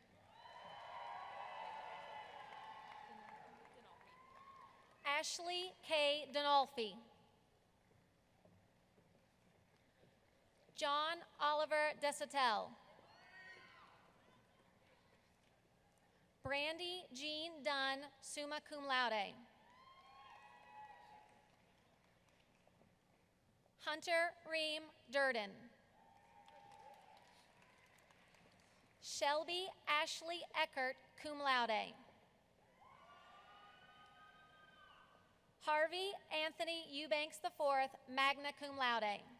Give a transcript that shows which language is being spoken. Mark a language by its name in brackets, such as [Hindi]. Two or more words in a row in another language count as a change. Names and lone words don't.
[English] Ashley K. Donolfi. John Oliver Desautels. Brandy Jean Dunn, [Latin] summa cum laude. [English] Hunter Reem Durden. Shelby Ashley Eckert, [Latin] cum laude. [English] Harvey Anthony Eubanks IV, [Latin] magna cum laude.